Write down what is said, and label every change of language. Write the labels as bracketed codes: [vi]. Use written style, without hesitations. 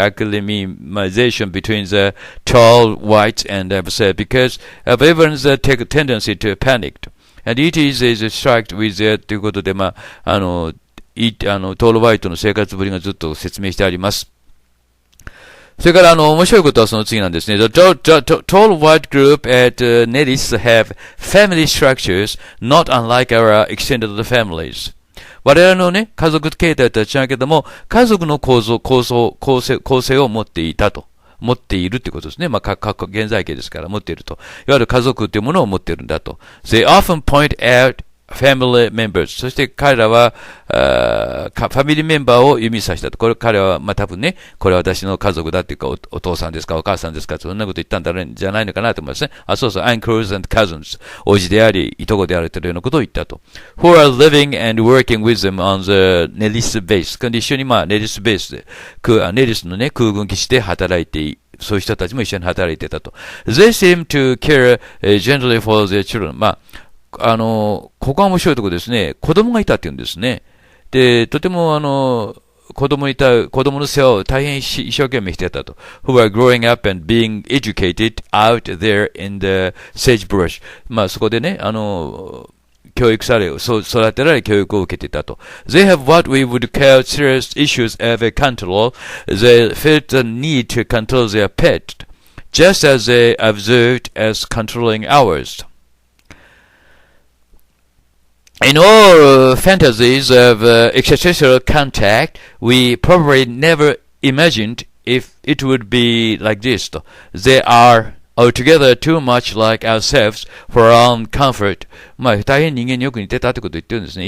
[en] acclimatization between the tall whites and because of everyone's tendency to panic. And it is struck with that [ja] ということで、まあ、トールワイトの生活ぶりがずっと説明してあります。それから、面白いことはその次なんですね。 [en] The tall white group at Nelis have family structures not unlike our extended families. [ja] 我々のね、家族形態とは違うけども、家族の構成を持っているってことですね。まあ、現在形ですから持っていると。いわゆる家族っていうものを持っているんだと。 [en] They often point out family members. [ja] そして彼らは、ファミリーメンバーを指さしたと。彼は、まあ、多分ね、これは私の家族だっていうか、お父さんですか、お母さんですか、そんなこと言ったんじゃないのかなと思いますね。 [en] そうそう、uncles and cousins. [ja] おじであり、いとこであるというようなことを言ったと。 [en] who are living and working with them on the Nelis base. [ja] 一緒に、まあ、ネリスベースで、ネリスのね、空軍基地で働いてそういう人たちも一緒に働いていたと。 [en] They seem to care gently for their children. [ja] まあここは面白いところですね。子供がいたって言うんですね。で、とても子供の世話を大変一生懸命してたと。 [en] who are growing up and being educated out there in the sagebrush. [ja] まあそこでね、教育され、育てられ教育を受けていたと。 [en] They have what we would call serious issues of control. They felt the need to control their pet, just as they observed as controlling ours. In all fantasies of extraterrestrial contact, we probably never imagined if it would be like this と。They are altogether too much like ourselves for our own comfort. [ja] まあ、大変人間によく似てたってことを言ってるんですね。